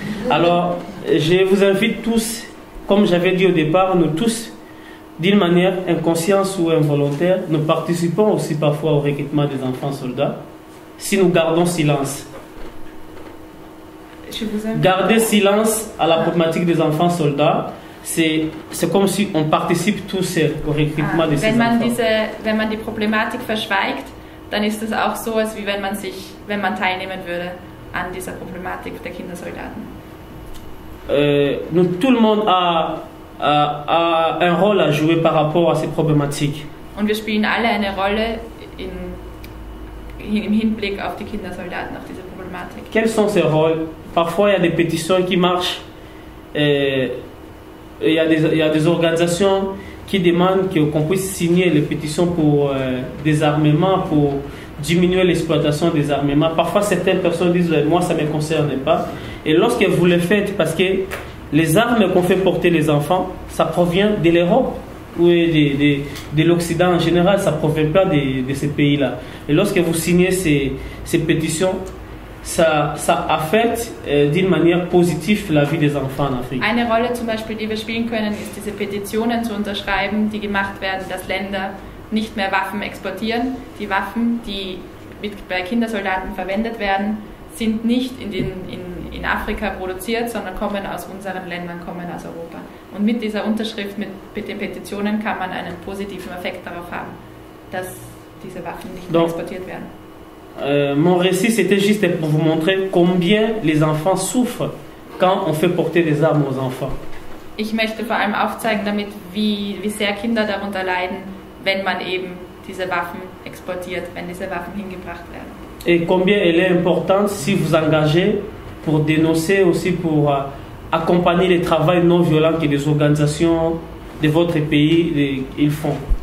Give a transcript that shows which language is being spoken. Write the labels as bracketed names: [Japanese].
[French] Alors, je vous invite tous, comme j'avais dit au départ, nous tous, d'une manière inconsciente ou involontaire, nous participons aussi parfois au recrutement des enfants soldats. Si nous gardons silence. Garder silence à la problématique des enfants soldats, c'est comme si on participe tous au recrutement de ces enfants. [German] Wenn man die Problematik verschweigt, dann ist es auch so, als wie wenn man teilnehmen würde an dieser Problematik der Kindersoldaten. [French] Tout le monde a un rôle à jouer par rapport à ces problématiques. [German] Und wir spielen alle eine Rolle im Hinblick auf die Kindersoldaten, auf diese Problematik. [French] Quels sont ces rôles? Parfois, il y a des pétitions qui marchent. Il y a des organisations qui demandent qu'on puisse signer les pétitions pour des armements, pour diminuer l'exploitation des armements. Parfois, certaines personnes disent « moi, ça ne me concerne pas ». Et lorsque vous le faites, parce que les armes qu'on fait porter les enfants, ça provient de l'Europe ou de l'Occident en général, ça ne provient pas de ces pays-là. Et lorsque vous signez ces pétitions, ça affecte d'une manière positive la vie des enfants en Afrique. [German] Eine Rolle zum Beispiel, die wir spielen können, ist diese Petitionen zu unterschreiben, die gemacht werden, dass Länder nicht mehr Waffen exportieren. Die Waffen, die bei Kindersoldaten verwendet werden, sind nicht in Afrika produziert, sondern kommen aus unseren Ländern, kommen aus Europa. Und mit dieser Unterschrift, mit den Petitionen kann man einen positiven Effekt darauf haben, dass diese Waffen nicht mehr exportiert werden. [French] Mon récit, c'était juste pour vous montrer combien les enfants souffrent quand on fait porter des armes aux enfants. [German] Ich möchte vor allem aufzeigen damit, wie sehr Kinder darunter leiden, wenn man eben diese Waffen exportiert, wenn diese Waffen hingebracht werden. [French] et combien elle est importante si vous engagez pour dénoncer aussi, pour accompagner le travail non violent que les organisations de votre pays ils font.